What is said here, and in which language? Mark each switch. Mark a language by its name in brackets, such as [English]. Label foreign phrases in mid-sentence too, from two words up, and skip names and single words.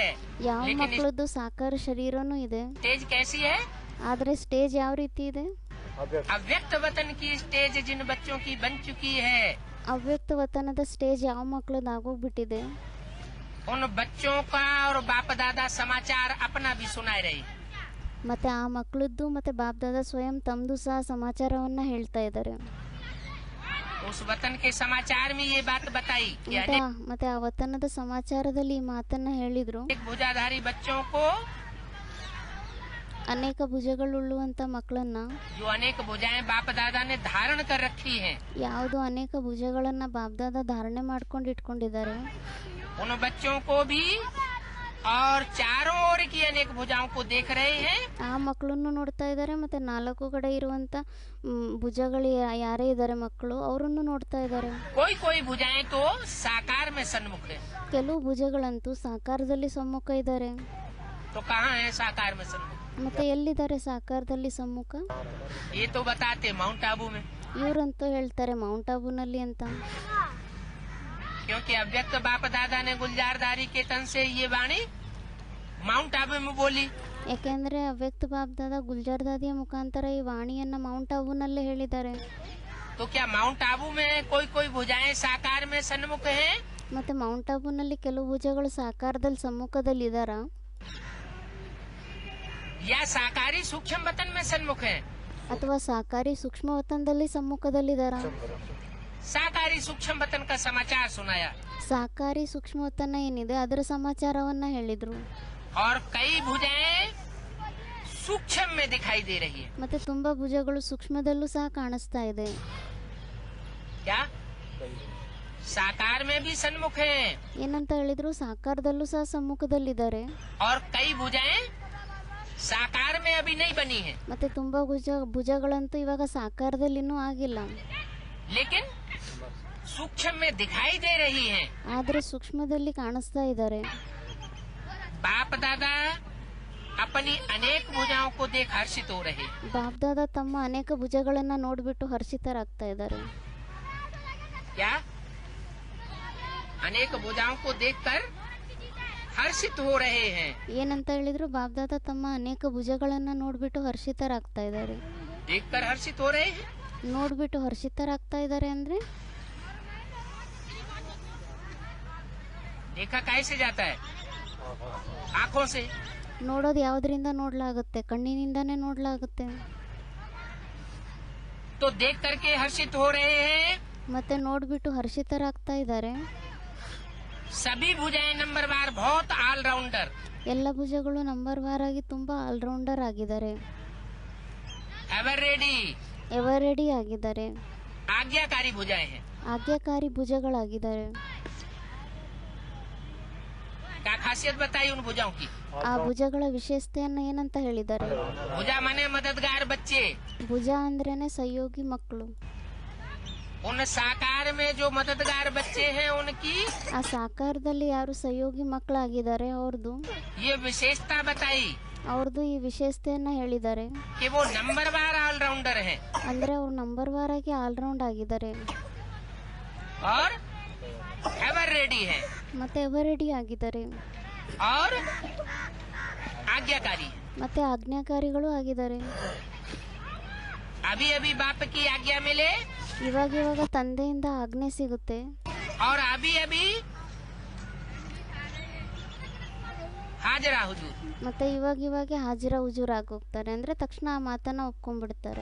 [Kannada] ಯಾವ [Hindi] लेकिन [Kannada] ಮಕ್ಕಳದ್ದು ಸಾಕಾರ ಶರೀರನೂ ಇದೆ, [Hindi] स्टेज कैसी है? [Kannada] ಆದ್ರೆ ಸ್ಟೇಜ್ ಯಾವ ರೀತಿ ಇದೆ? [Hindi] अव्यक्त वतन की स्टेज जिन बच्चों की बन चुकी है, [Kannada] ಅವ್ಯಕ್ತ ವತನದ ಸ್ಟೇಜ್ ಯಾವ ಮಕ್ಕಳದ್ದು ಆಗೋಗ್ಬಿಟ್ಟಿದೆ, [Hindi] उन बच्चों का और बाप दादा समाचार अपना भी सुनाए रही। [Kannada] ಮತ್ತೆ ಆ ಮಕ್ಕಳದ್ದು ಮತ್ತೆ ಬಾಬ್ದಾದ ಸ್ವಯಂ ತಮ್ದು ಸಹ ಸಮಾಚಾರವನ್ನ ಹೇಳ್ತಾ ಇದ್ದಾರೆ. [Hindi] उस वतन के समाचार में ये बात बताई कि [Kannada] ಮತ್ತೆ ಆ ವತನದ ಸಮಾಚಾರದಲ್ಲಿ ಈ ಮಾತನ್ನ ಹೇಳಿದ್ರು, [Hindi] अनेक भुजाधारी बच्चों को, [Kannada] ಅನೇಕ ಭುಜಗಳುಳ್ಳುವಂತ ಮಕ್ಕಳನ್ನ, [Hindi] जो अनेक भुजाएं बाप दादा ने धारण कर रखी हैं, [Kannada] ಯಾವುದು ಅನೇಕ ಭುಜಗಳನ್ನ ಬಾಬ್ದಾದ ಧಾರಣೆ ಮಾಡ್ಕೊಂಡು ಇಟ್ಕೊಂಡಿದ್ದಾರೆ, [Hindi] उन बच्चों को भी और चारों ओर की अनेक भुजाओं को देख रहे हैं। [Kannada] ಆ ಮಕ್ಕಳನ್ನು ನೋಡ್ತಾ ಇದ್ದಾರೆ. ಮತ್ತೆ ನಾಲ್ಕು ಕಡೆ ಇರುವಂತ ಭುಜಗಳು ಯಾರೇ ಇದ್ದಾರೆ ಮಕ್ಕಳು, ಅವರನ್ನು ನೋಡ್ತಾ ಇದ್ದಾರೆ. [Hindi] कोई कोई भुजाएं तो साकार में सन्मुख है। [Kannada] ಕೆಲವು ಭುಜಗಳಂತೂ ಸಾಕಾರದಲ್ಲಿ ಸಮ್ಮುಖ ಇದ್ದಾರೆ. [Hindi] तो कहाँ है साकार में सन्मुख? [Kannada] ಮತ್ತೆ ಎಲ್ಲಿದ್ದಾರೆ ಸಾಕಾರದಲ್ಲಿ ಸಮ್ಮುಖ? [Hindi] ये तो बताते माउंट आबू में, [Kannada] ಇವರಂತೂ ಹೇಳ್ತಾರೆ ಮೌಂಟ್ ಆಬೂನಲ್ಲಿ ಅಂತ. [Hindi] क्योंकि अव्यक्त बाप दादा ने गुलजारदारी के तन से ये वाणी माउंट आबू में बोली। [Kannada] ಯಾಕೆಂದ್ರೆ ಅವ್ಯಕ್ತ ಬಾಬ್ದಾದ ಗುಲ್ಜಾರ್ ದಾದಿಯ ಮುಖಾಂತರ ಈ ವಾಣಿಯನ್ನ ಮೌಂಟ್ ಆಬೂನಲ್ಲೇ ಹೇಳಿದ್ದಾರೆ. [Hindi] तो क्या माउंट आबू में कोई कोई भुजाएं साकार में सन्मुख हैं? [Kannada] ಮತ್ತೆ ಮೌಂಟ್ ಆಬೂನಲ್ಲಿ ಕೆಲವು ಭುಜಗಳು ಸಾಕಾರದಲ್ಲಿ ಸಮ್ಮುಖದಲ್ಲಿ ಇದಾರ, [Hindi] या साकारी सूक्ष्म वतन में सन्मुख हैं? [Kannada] ಅಥವಾ ಸಾಕಾರಿ ಸೂಕ್ಷ್ಮ ವತನದಲ್ಲಿ ಸಮ್ಮುಖದಲ್ಲಿದಾರ? [Hindi] साकारी सूक्ष्म वतन का समाचार सुनाया [Kannada] ಸಾಕಾರಿ ಸೂಕ್ಷ್ಮ ವತನ ಏನಿದೆ ಅದರ ಸಮಾಚಾರವನ್ನ ಹೇಳಿದ್ರು. [Hindi] और कई भुजाएं सूक्ष्म में दिखाई दे रही है। [Kannada] ಮತ್ತೆ ತುಂಬಾ ಭುಜಗಳು ಸೂಕ್ಷ್ಮದಲ್ಲೂ ಸಹ ಕಾಣಿಸ್ತಾ ಇದೆ. [Hindi] क्या साकार में भी सन्मुख हैं [Kannada] ಏನಂತ ಹೇಳಿದ್ರು, ಸಾಕಾರದಲ್ಲೂ ಸಹ ಸಮ್ಮುಖದಲ್ಲಿದ್ದಾರೆ. [Hindi] और कई भुजाएं साकार में अभी नहीं बनी है, [Kannada] ಮತ್ತೆ ತುಂಬಾ ಭುಜಗಳಂತೂ ಇವಾಗ ಸಾಕಾರದಲ್ಲಿ ಇನ್ನೂ ಆಗಿಲ್ಲ, [Hindi] लेकिन सूक्ष्म में दिखाई दे रही हैं। [Kannada] ಆದ್ರೆ ಸೂಕ್ಷ್ಮದಲ್ಲಿ ಕಾಣಿಸ್ತಾ ಇದ್ದಾರೆ. [Hindi] बाप दादा अपनी अनेक भुजाओं को देख हर्षित हो रहे। [Kannada] ಬಾಬ್ದಾದ ತಮ್ಮ ಅನೇಕ ಭುಜಗಳನ್ನ ನೋಡ್ಬಿಟ್ಟು ಹರ್ಷಿತರಾಗ್ತಾ ಇದ್ದಾರೆ. [Hindi] क्या अनेक भुजाओं को देखकर हर्षित हो रहे हैं? [Kannada] ಏನಂತ ಹೇಳಿದ್ರು, ಬಾಬ್ದಾದ ತಮ್ಮ ಅನೇಕ ಭುಜಗಳನ್ನ ನೋಡ್ಬಿಟ್ಟು ಹರ್ಷಿತರಾಗ್ತಾ ಇದ್ದಾರೆ. [Hindi] देखकर हर्षित हो रहे हैं। [Kannada] ನೋಡ್ಬಿಟ್ಟು ಹರ್ಷಿತರಾಗ್ತಾ ಇದ್ದಾರೆ ಅಂದ್ರೆ [Hindi] देखा कैसे जाता है? आँखों से। [Kannada] ನೋಡೋದು ಯಾವ್ದ್ರಿಂದ ನೋಡ್ಲಾಗುತ್ತೆ? ಕಣ್ಣಿನಿಂದಾನೇ ನೋಡ್ಲಾಗುತ್ತೆ. [Hindi] तो देख करके हर्षित हो रहे हैं। [Kannada] ಮತ್ತೆ ನೋಡ್ಬಿಟ್ಟು ಹರ್ಷಿತರಾಗ್ತಾ ಇದ್ದಾರೆ. [Hindi] सभी भुजाएं नंबरवार बहुत ऑलराउंडर, [Kannada] ಎಲ್ಲ ಭುಜಗಳು ನಂಬರ್ ವಾರ್ ಆಗಿ ತುಂಬಾ ಆಲ್ರೌಂಡರ್ ಆಗಿದ್ದಾರೆ, [English] ever ready, ever ready [Kannada] ಆಗಿದ್ದಾರೆ, [Hindi] आज्ञाकारी भुजाएं हैं। [Kannada] ಆಜ್ಞಾಕಾರಿ ಭುಜಗಳಾಗಿದ್ದಾರೆ. [Hindi] क्या खासियत बताई उन भुजाओं की? [Kannada] ಆ ಭುಜಗಳ ವಿಶೇಷತೆಯನ್ನ ಏನಂತ ಹೇಳಿದ್ದಾರೆ? [Hindi] भुजा माने मददगार बच्चे। [Kannada] ಭುಜ ಅಂದ್ರೇನೆ ಸಹಯೋಗಿ ಮಕ್ಕಳು. [Hindi] उन साकार में जो मददगार बच्चे हैं उनकी [Kannada] ಆ ಸಾಕಾರದಲ್ಲಿ ಯಾರು ಸಹಯೋಗಿ ಮಕ್ಕಳಾಗಿದ್ದಾರೆ ಅವ್ರದ್ದು [Hindi] ये विशेषता बताई [Kannada] ಈ ವಿಶೇಷತೆಯನ್ನ ಹೇಳಿದ್ದಾರೆ. [Hindi] कि वो नंबरवार ऑलराउंडर हैं [Kannada] ಅಂದ್ರೆ ಅವ್ರು ನಂಬರ್ ವಾರ್ ಆಗಿ ಆಲ್ರೌಂಡ್ ಆಗಿದ್ದಾರೆ [Hindi] और [English] ever ready [Hindi] हैं। [Kannada] ಮತ್ತೆ [English] ever ready [Kannada] ಆಗಿದ್ದಾರೆ. [Hindi] और आज्ञाकारी। [Kannada] ಮತ್ತೆ ಆಜ್ಞಾಕಾರಿಗಳು ಆಗಿದ್ದಾರೆ. [Hindi] अभी अभी बाप की आज्ञा मिले [Kannada] ಇವಾಗ ತಂದೆಯಿಂದ ಆಜ್ಞೆ ಸಿಗುತ್ತೆ. [Hindi] और अभी अभी हाजरा हुजूर। [Kannada] ಮತ್ತೆ ಇವಾಗ [Hindi] हाज़िर हुज़ूर [Kannada] ಆಗೋಗ್ತಾರೆ, ಅಂದ್ರೆ ತಕ್ಷಣ ಆ ಮಾತನ್ನ ಒಪ್ಕೊಂಡ್ಬಿಡ್ತಾರೆ.